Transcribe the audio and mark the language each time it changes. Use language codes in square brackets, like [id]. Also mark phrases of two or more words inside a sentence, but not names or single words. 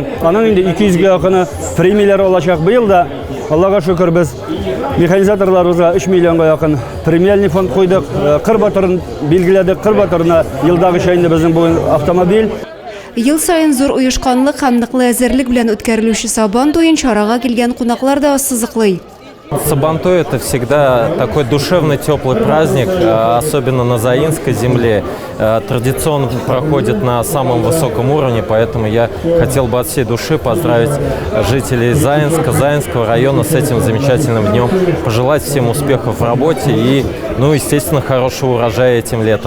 [tt] Аның инде 200-гә якыны премияләр алачак. Быел да, Аллага шөкер, без механизаторларыбызга 3 миллионга якын [ru] премиальный фонд [tt] куйдык. Кыр батырын билгеләдек. Кыр батырына елдагыча инде безнең бүген автомобиль. Ел сайын зур уешканлык һәм ныклы әзерлек белән үткәрелүче Сабантуйын чарага килгән кунаклар да ассызыклый. [ru] Сабантуй – это всегда такой душевный, теплый праздник, особенно на Заинской земле. Традиционно проходит на самом высоком уровне, поэтому я хотел бы от всей души поздравить жителей Заинска, Заинского района с этим замечательным днем, пожелать всем успехов в работе и, естественно, хорошего урожая этим летом.